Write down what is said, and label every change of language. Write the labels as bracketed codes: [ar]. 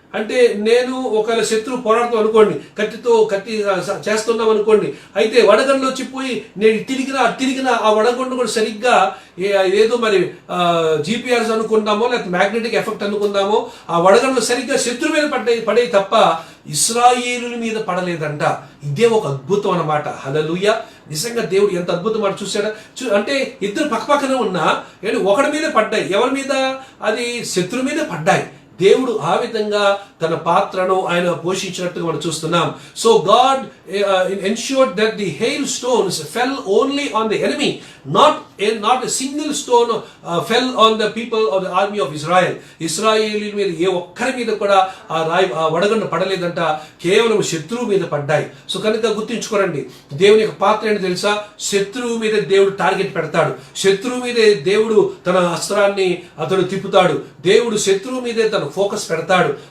[te] అంటే నేను ఒకవేళ శత్రువు పోరాడుతాం అనుకోండి, కత్తి చేస్తున్నాం అనుకోండి, అయితే వడగండ్లు వచ్చిపోయి నేను తిరిగినా ఆ వడగండు కూడా సరిగ్గా ఏదో మరి GPS అనుకుందామో లేకపోతే మ్యాగ్నెటిక్ ఎఫెక్ట్ అనుకుందామో, ఆ వడగండ్లు సరిగ్గా శత్రువు మీద పడే తప్ప ఇశ్రాయేలుల మీద పడలేదంట. ఇదే ఒక అద్భుతం అన్నమాట. హల్లెలూయా. నిజంగా దేవుడు ఎంత అద్భుతం మాట చూశాడా. అంటే ఇద్దరు పక్కపక్కనే ఉన్నా ఒకడి మీద పడ్డాయి. ఎవరి మీద? అది శత్రువు మీద పడ్డాయి. దేవుడు ఆ విధంగా తన పాత్రను ఆయన పోషించినట్టుగా మనం చూస్తున్నాం. [en] So God ensured that the hailstones fell only on the enemy, not a single stone fell on the people of the army of Israel. [te] ఇశ్రాయేలీయుల మీద ఏ ఒక్కరి మీద కూడా ఆ వడగండ్లు పడలేదంట, కేవలం శత్రువు మీద పడ్డాయి. సో కనుక గుర్తుంచుకోరండి, దేవుని యొక్క పాత్ర ఏంటో తెలుసా? శత్రువు మీద దేవుడు టార్గెట్ పెడతాడు, శత్రువు మీదే దేవుడు తన అస్త్రాన్ని అతడు తిప్పుతాడు, దేవుడు శత్రువు మీదే తన ఫోకస్ పెడతాడు.